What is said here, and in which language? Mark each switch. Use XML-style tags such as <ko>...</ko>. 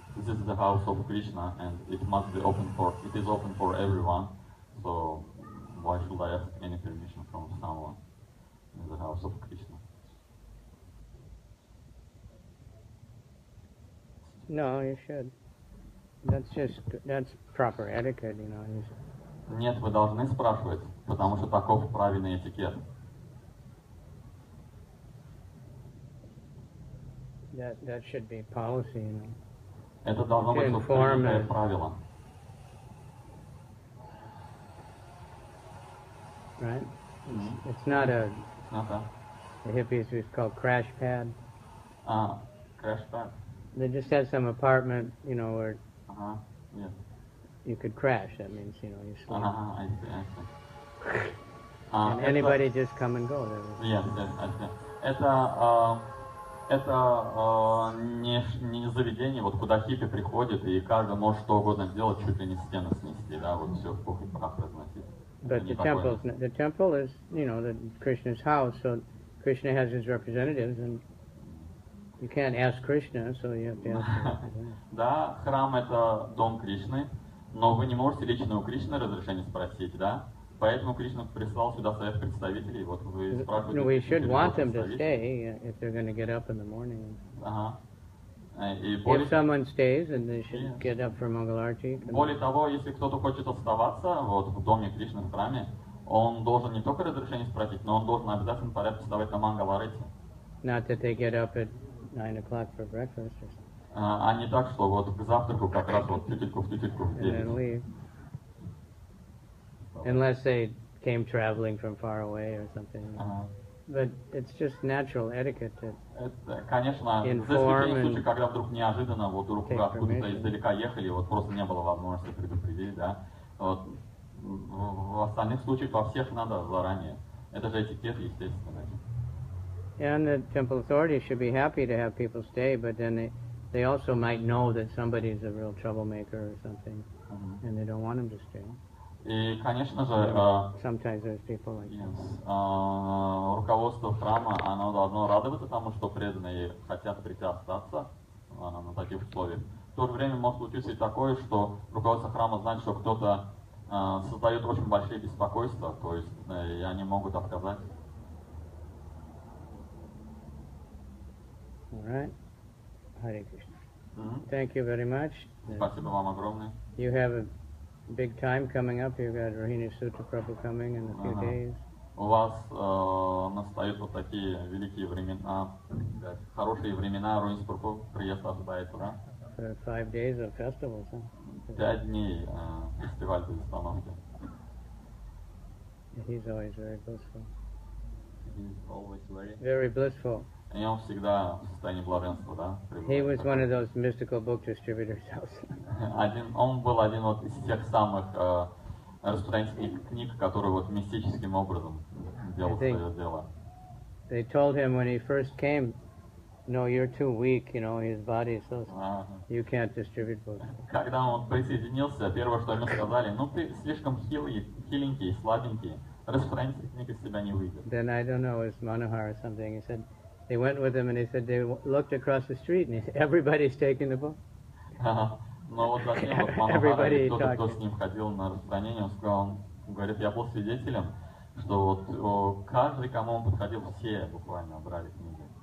<en>This is the house of Krishna, and it is open for everyone, so why should I ask any permission from someone in the house of Krishna? No, you should. That's proper etiquette, you know.</en> <ru>Нет, вы должны спрашивать, потому что таков правильный этикет.</ru> <en>That should be policy, you know.</en> <ru>Это должно быть общее правило.</ru> <en>Right? It's not the hippies who's called crash pad. Crash pad. They just had some apartment, you know, where yes. you could crash. That means, you know, you sleep. I see. And anybody just come and go. Yes, I see.</en> <ru>Это не заведение, вот куда хиппи приходит, и каждый может что угодно сделать, чуть ли не стены снести, да, вот все в пух и прах разносить.</ru> <en>But the temple is, you know, Krishna's house, so Krishna has his representatives, and you can't ask Krishna, so you have to ask his representatives.</en> <ru>Да, храм это дом Кришны, но вы не можете лично у Кришны разрешение спросить, да? Поэтому Кришна прислал сюда своих представителей. Вот вы спрашиваете.</ru> <en>We should want them to stay if they're going to get up in the morning. If someone stays, then they should get up for Mangalarti.</en> <ru>Более того, если кто-то хочет оставаться вот в доме Кришны в храме, он должен не только разрешение спросить, но он должен обязательно порядке вставать на Мангаларати.</ru> <en>Not that they get up at 9 o'clock for breakfast or something.</en> <ru>А не так, что вот к завтраку как раз вот тютельку в 9.</ru> <en>Unless they came traveling from far away or something. But it's just natural etiquette to</en> <ru>это, конечно, за исключением случая, когда вдруг неожиданно вот откуда-то издалека ехали, вот просто не было возможности предупредить, да. Вот, в остальных случаях во всех надо заранее. Это же этикет, естественно.</ru> <en>And the temple authorities should be happy to have people stay, but then they also might know that somebody's a real troublemaker or something, and they don't want them to stay.</en> <ru>И, конечно же,</ru> <en>sometimes there's people like</en> <ru>руководство храма, оно должно радоваться тому, что преданные хотят прийти остаться на таких условиях. В то же время может случиться и такое, что руководство храма знает, что кто-то создает очень большие беспокойства, то есть и они могут отказать.</ru> <en>All right. Hare Krishna. Thank you very much.</en> <ru>Спасибо вам огромное.</ru> <en>You have a big time coming up. You've got Rohini Sutra Prabhu coming in a few days.</en> <ru>У вас настают вот такие великие времена, хорошие времена. Rohini Sutra приезд ожидается, да?</ru> <en>For 5 days of festivals, huh?</en> <ru>5 дней фестиваль без остановки.</ru> <en>He's always very blissful. He's always very blissful.</en> <ru>И он всегда в состоянии блаженства, да?</ru> <en>He was one of those mystical book distributors also.</en> <ru>Он был один вот из тех самых распространителей книг, который вот мистическим образом делал свое дело.</ru> <en>They told him when he first came, no, you're too weak, you know, his body is so you can't distribute books.</en> <ru>Когда он присоединился, первое, что ему сказали, ну ты слишком хиленький, слабенький, распространитель книг из тебя не выйдет.</ru> <en>Then I don't know, it was Manohar or something, he said, they went with him and they said they looked across the street and everybody's taking the book.</en> <ru>Но вот затем вот Манохара и кто с ним ходил на распространение, он сказал, он говорит, я был свидетелем, что вот каждый, кому он подходил, все буквально брали книги.</ru>